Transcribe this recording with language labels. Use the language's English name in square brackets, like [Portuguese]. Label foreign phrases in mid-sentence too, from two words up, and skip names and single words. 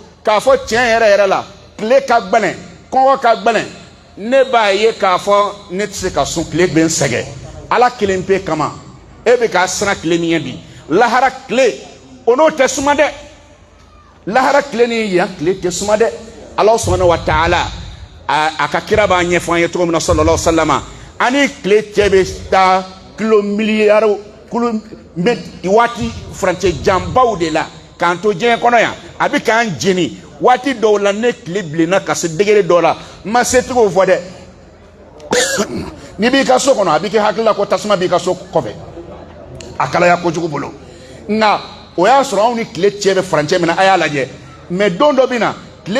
[Bambara] k'a fɔ tiɲɛ yɛrɛ yɛrɛ la tile ka gɛlɛn kɔngɔ ka gɛlɛn ne b'a ye k'a fɔ ne tɛ se ka sun tile bɛ n sɛgɛn ala kelen pe kama e bɛ k'a siran tile min ɲɛ bi lahara tile o n'o tɛ suma dɛ lahara tile ni yan tile tɛ suma dɛ [Arabic] الله سبحانه وتعالى [Bambara] a ka kira b'a ɲɛfɔ an ye cogo min na [Arabic] صلى الله عليه وسلم [Bambara] ani tile cɛ bɛ taa kilo miliyari waati furancɛ janbaw de la k'an to diɲɛ kɔnɔ yan a bɛ k'an jeni waati dɔw la ne tile bilenna ka se degere dɔw la n ma se tigiw fɔ dɛ n'i b'i ka so kɔnɔ a b'i kɛ hakili la ko tasuma b'i ka so kɔfɛ a kalaya kojugu bolo nka o y'a sɔrɔ anw ni tile cɛ bɛ furancɛ min na a y'a lajɛ mɛ don dɔ bɛ na tile